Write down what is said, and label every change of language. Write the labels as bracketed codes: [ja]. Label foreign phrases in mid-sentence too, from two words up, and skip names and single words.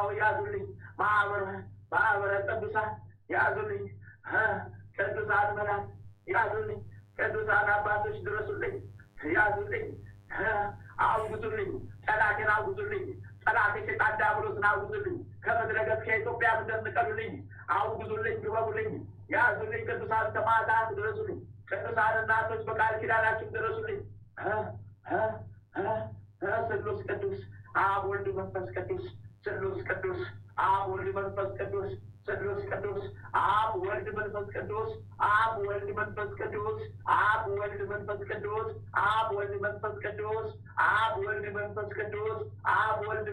[am] ያዙልኝ። ማህበረ ቅዱሳን ያዙልኝ፣ ቅዱሳን መላእክት ያዙልኝ፣ ቅዱሳን አባቶች ድረሱልኝ፣ ያዙልኝ፣ አውግዙልኝ፣ ጠላቴን አውግዙልኝ፣ ጠላት የሰይጣን ዲያብሎስን አውግዙልኝ፣ ከምድረ ገጽ ከኢትዮጵያ እንደምጠሉልኝ አውግዙልኝ፣ ግበቡልኝ፣ ያዙልኝ። ቅዱሳን ሰማዕታት ድረሱልኝ፣ ቅዱሳን እናቶች በቃል ኪዳናችን ድረሱልኝ። [gez] ስሉስ ቅዱስ አብ ወልድ መንፈስ ቅዱስ፣ ስሉስ ቅዱስ አብ ወልድ መንፈስ ቅዱስ፣ ስሉስ ቅዱስ ቅዱስ አብ ወልድ መንፈስ ቅዱስ አብ ወልድ መንፈስ ቅዱስ አብ ወልድ መንፈስ ቅዱስ አብ ወልድ መንፈስ ቅዱስ አብ ወልድ መንፈስ ቅዱስ አብ ወልድ